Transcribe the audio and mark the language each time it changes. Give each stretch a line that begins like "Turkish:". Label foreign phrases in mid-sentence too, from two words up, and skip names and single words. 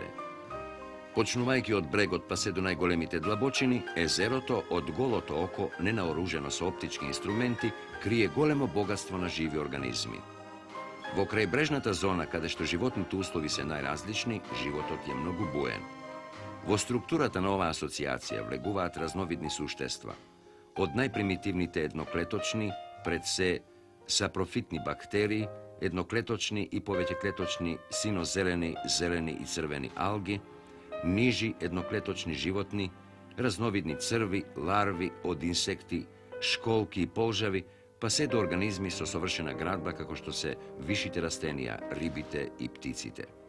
Macedonian: Почнувајки од брегот па се до најголемите длабочини, езерото од голото око, ненаоружено са оптички инструменти, крије големо богатство на живи организми. Во крај брежната зона, када што животни услови се најразлични, животот је многу бујен. Во структурата на оваа асоциација влегуваат разновидни суштества, од најпримитивните едноклеточни, пред се сапрофитни бактерии, едноклеточни и повеќеклеточни синозелени, зелени и црвени алги, нижи едноклеточни животни, разновидни црви, ларви од инсекти, школки и полжави, па се до организми со совршена градба како што се вишите растенија, рибите и птиците.